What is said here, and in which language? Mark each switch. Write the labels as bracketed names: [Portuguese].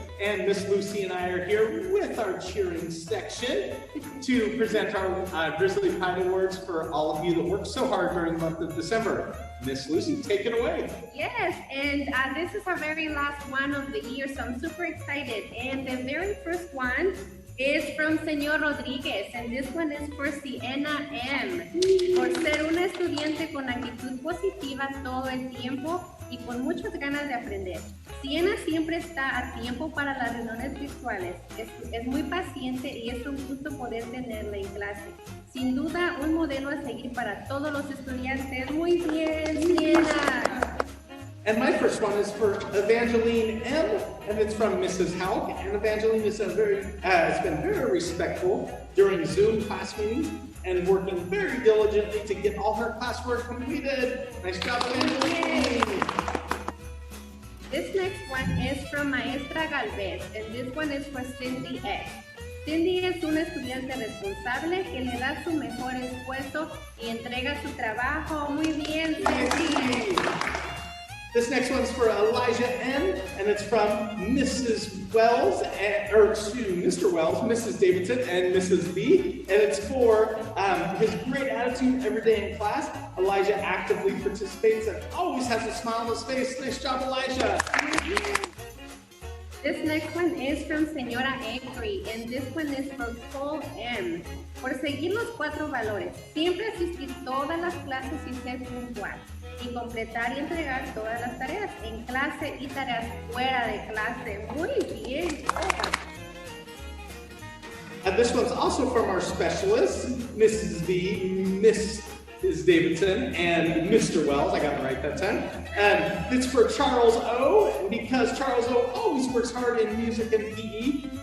[English] And Miss Lucy and I are here with our cheering section to present our Grizzly Pride Awards for all of you that worked so hard during the month of December. Miss Lucy, take it away. Yes, and this is our very last one of the year, so I'm super excited. And the very first one is from Señor Rodríguez, and this one is for Sienna M. [Spanish] Por ser una estudiante con actitud positiva todo el tiempo y con muchas ganas de aprender. Sienna siempre está a tiempo para las reuniones virtuales. Es muy paciente y es un gusto poder tenerla en clase. Sin duda, un modelo a seguir para todos los estudiantes. Muy bien, Sienna. [English] And my first one is for Evangeline M, and it's from Mrs. Hauk. And Evangeline has been very respectful during Zoom class meetings and working very diligently to get all her classwork completed. Nice job, Evangeline. This next one is from Maestra Galvez, and this one is for Cindy S. [Spanish] Cindy es una estudiante responsable que le da su mejor esfuerzo y entrega su trabajo. Muy bien, Cindy. [English] This next one's for Elijah N, and it's from Mrs. Wells, Mr. Wells, Mrs. Davidson, and Mrs. B, and it's for his great attitude every day in class. Elijah actively participates and always has a smile on his face. Nice job, Elijah. This next one is from Señora Avery, and this one is from Paul M. [Spanish] Por seguir los 4 valores, siempre asistir todas las clases y ser puntual, y completar y entregar todas las tareas en clase y tareas fuera de clase. Muy bien. [English] And this one's also from our specialists, Mrs. B, Mrs. Davidson, and Mr. Wells. I got it right that time. And it's for Charles O, because Charles O always works hard in music and PE.